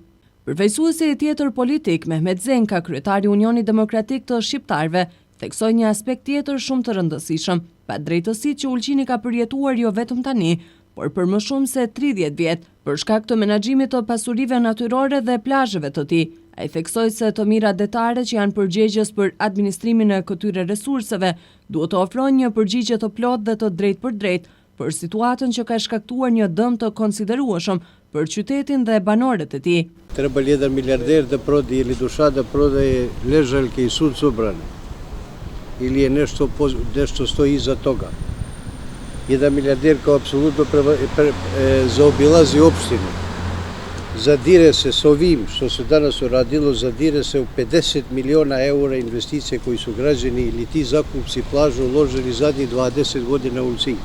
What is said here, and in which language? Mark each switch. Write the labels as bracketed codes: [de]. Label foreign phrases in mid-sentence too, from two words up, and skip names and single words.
[sq] Përfaqësuesi tjetër politik, Mehmet Zenka, kryetari i Unionit Demokratik të Shqiptarëve, theksoi një aspekt tjetër shumë të rëndësishëm, padrejtësitë që Ulqini ka përjetuar jo vetëm tani, por për më shumë se 30 vjet, për shkak të menaxhimit të pasurive natyrore dhe plazheve të tij. Ai theksoi se të mirat detare që janë përgjegjës për administrimin e këtyre resurseve duhet të ofrojnë një përgjigje të plotë dhe të drejtë për drejtë për situatën që ka shkaktuar një dëm të konsiderueshëm për qytetin dhe banorët e tij. [sr] Treba li jedan milijarder da prodaje ili duša da prodaje ležaljke i suncobrane ili je nešto stoji iza toga. Jedan milijarder kao apsolutno zaobilazi opštinu. Zadire se s ovim što se danas uradilo, zadire se u 50 miliona eura investicije koji su građani ili ti zakupci plažu uložili zadnjih 20 godina u Ulcinj.